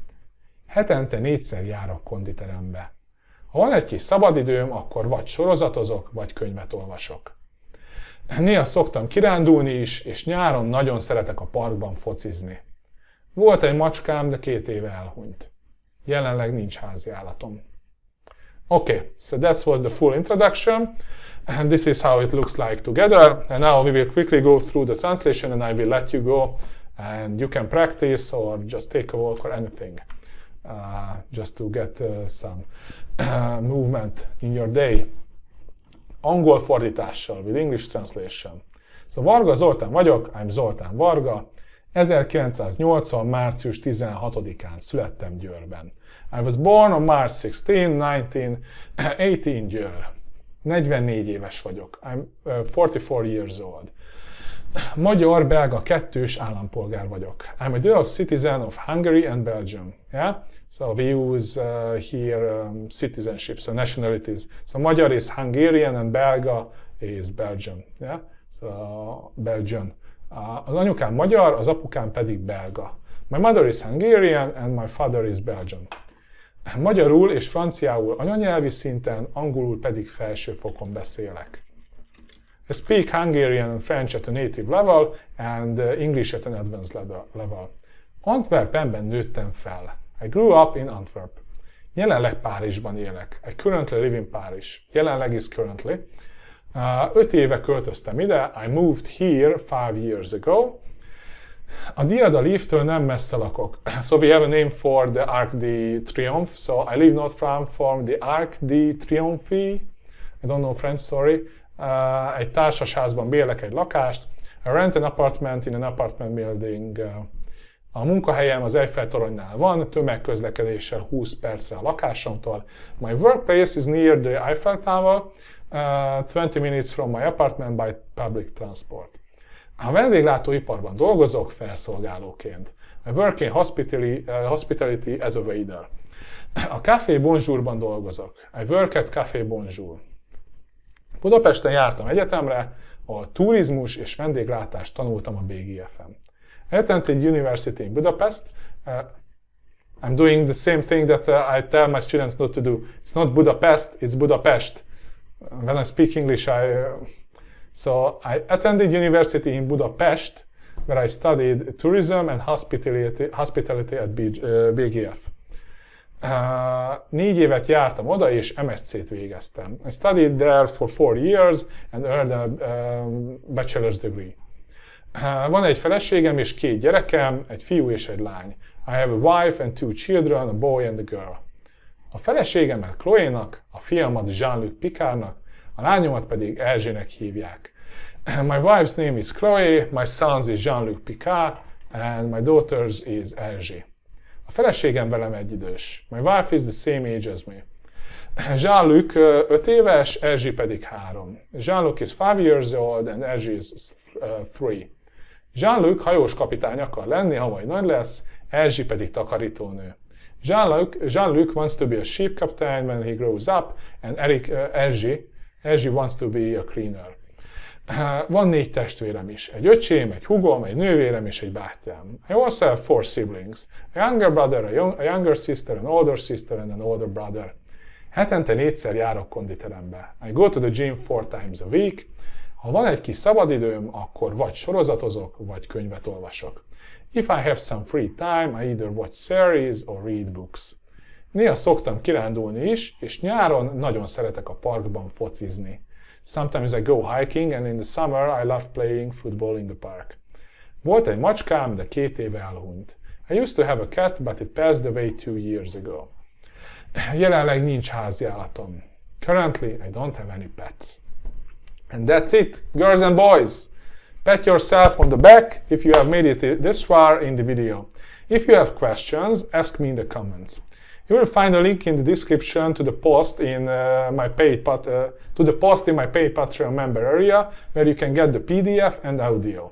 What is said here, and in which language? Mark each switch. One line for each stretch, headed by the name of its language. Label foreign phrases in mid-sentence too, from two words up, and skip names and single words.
Hungarian: Hetente 4-szer járok konditerembe. Ha van egy kis szabadidőm, akkor vagy sorozatozok, vagy könyvet olvasok. Néha szoktam kirándulni is, és nyáron nagyon szeretek a parkban focizni. Volt egy macskám, de 2 éve elhunyt. Jelenleg nincs háziállatom.
English: Okay, so that was the full introduction, and this is how it looks like together. And now we will quickly go through the translation, and I will let you go, and you can practice or just take a walk or anything, just to get some movement in your day.
Hungarian: Angol fordítással,
English: with English translation. So
Hungarian: Varga Zoltán vagyok,
English: I'm Zoltán Varga.
Hungarian: 1980. március 16-án születtem Győrben.
English: I was born on March 16, 1918 Győr.
Hungarian: 44 éves vagyok.
English: I'm 44 years old.
Hungarian: Magyar-belga kettős állampolgár vagyok.
English: I'm a dual citizen of Hungary and Belgium. Yeah? So we use here citizenship, so nationalities. So magyar is Hungarian and belga is Belgium. Yeah? So Belgian.
Hungarian: Az anyukám magyar, az apukám pedig belga.
English: My mother is Hungarian and my father is Belgian.
Hungarian: Magyarul és franciául anyanyelvi szinten, angolul pedig felsőfokon beszélek.
English: I speak Hungarian and French at a native level and English at an advanced level.
Hungarian: Antwerpenben nőttem fel.
English: I grew up in Antwerp.
Hungarian: Jelenleg Párizsban élek.
English: I currently live in Paris.
Hungarian: Jelenleg
English: is currently.
Hungarian: 5 éve költöztem ide.
English: I moved here 5 years ago.
Hungarian: A Diada Leaf-től nem messze lakok.
English: So we have a name for the Arc de Triomphe. So I live not far from the Arc de Triomphe. I don't know French, sorry.
Hungarian: Egy társasházban bérlek egy lakást.
English: I rent an apartment in an apartment building.
Hungarian: A munkahelyem az Eiffel-toronynál van, tömegközlekedéssel 20 perccel a lakásomtól.
English: My workplace is near the Eiffel Tower, 20 minutes from my apartment by public transport.
Hungarian: A vendéglátóiparban dolgozok felszolgálóként.
English: I work in hospitality as a waiter.
Hungarian: A Café Bonjourban dolgozok.
English: I work at Café Bonjour.
Hungarian: Budapesten jártam egyetemre, ahol turizmus és vendéglátást tanultam a BGF-en.
English: I attended university in Budapest. I'm doing the same thing that I tell my students not to do. It's not Budapest, it's Budapest. When I speak English, So I attended university in Budapest, where I studied tourism and hospitality at BGF.
Hungarian: 4 évet jártam oda, és MSc-t végeztem.
English: I studied there for 4 years and earned a bachelor's degree.
Hungarian: Van egy feleségem és 2 gyerekem, egy fiú és egy lány.
English: I have a wife and 2 children, a boy and a girl.
Hungarian: A feleségemet Chloe-nak, a fiamat Jean-Luc Picardnak, a lányomat pedig Erzsének hívják.
English: My wife's name is Chloe, my son is Jean-Luc Picard, and my daughter's is Erzsé.
Hungarian: A feleségem velem egyidős.
English: My wife is the same age as me.
Hungarian: Jean-Luc 5 éves, Erzsé pedig 3.
English: Jean-Luc is 5 years old, and Erzsé is 3.
Hungarian: Jean-Luc hajós kapitány akar lenni, ha majd nagy lesz, Erzsé pedig takarítónő.
English: Jean-Luc wants to be a ship captain when he grows up, and Erzsé wants to be a cleaner.
Hungarian: Van 4 testvérem is. Egy öcsém, egy húgom, egy nővérem és egy bátyám.
English: I also have 4 siblings. A younger brother, a younger sister, an older sister and an older brother.
Hungarian: Hetente 4-szer járok konditerembe.
English: I go to the gym 4 times a week.
Hungarian: Ha van egy kis szabadidőm, akkor vagy sorozatozok, vagy könyvet olvasok.
English: If I have some free time, I either watch series or read books.
Hungarian: Néha szoktam kirándulni is, és nyáron nagyon szeretek a parkban focizni.
English: Sometimes I go hiking, and in the summer I love playing football in the park.
Hungarian: Volt egy macskám, de 2 éve elhunyt.
English: I used to have a cat, but it passed away 2 years ago.
Hungarian: Jelenleg nincs háziállatom.
English: Currently, I don't have any pets. And that's it, girls and boys! Pat yourself on the back if you have made it this far in the video. If you have questions, ask me in the comments. You will find a link in the description to the post in my paid Patreon member area, where you can get the PDF and audio.